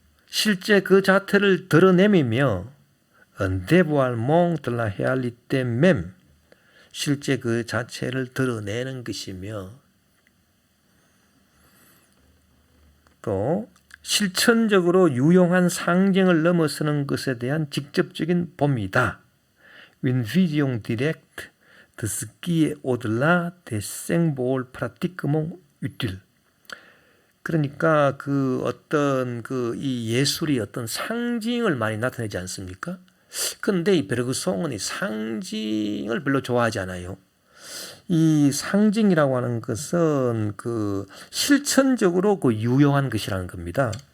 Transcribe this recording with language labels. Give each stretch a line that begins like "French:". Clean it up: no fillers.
Korean: 실제 그 자태를 드러내미며
French: un dévoilement de la réalité même,
Korean: 실제 그 자체를 드러내는 것이며 또 실천적으로 유용한 상징을 넘어서는 것에 대한 직접적인 봄이다.
French: Une vision directe de ce qui est au-delà des symboles pratiquement utiles.
Korean: 그러니까 그 어떤 그 이 예술이 어떤 상징을 많이 나타내지 않습니까? 그런데 이 베르그송은 이 상징을 별로 좋아하지 않아요. 이 상징이라고 하는 것은 그 실천적으로 그 유용한 것이라는 겁니다.